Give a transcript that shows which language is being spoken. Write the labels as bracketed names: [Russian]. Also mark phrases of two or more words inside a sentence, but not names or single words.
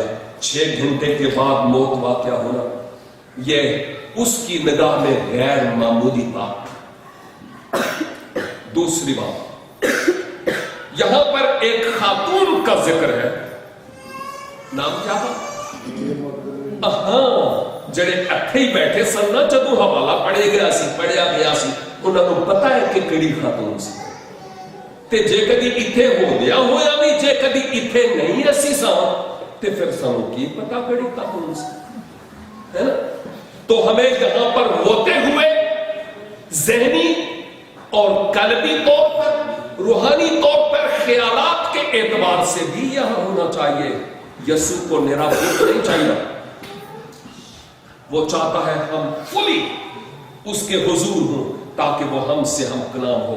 [Urdu] 6 گھنٹے کے بعد موت واقع ہونا یہ اس کی نگاہ میں غیر معمولی بات. دوسری بات، یہاں پر ایک خاتون کا ذکر ہے. نام کیا تھا؟ [Punjabi] ہاں، جڑے اٹھے ہی بیٹھے سن نا جدوں حوالہ پڑھیا گیا سی انہاں نوں پتہ ہے کہ کیڑی خاتون سی. تے جے کدی ایتھے ہو گیا ہویا بھی، جے کدی ایتھے نہیں اسی ساں تے پھر سانوں کی پتہ کیڑی خاتون سی. [Urdu] تو ہمیں یہاں پر ہوتے ہوئے ذہنی اور قلبی طور پر، روحانی طور پر، خیالات کے اعتبار سے بھی یہاں ہونا چاہیے. یسوع کو نراپوت نہیں چاہیے، وہ چاہتا ہے ہم فلی اس کے حضور ہوں تاکہ وہ ہم سے ہم کلام ہو.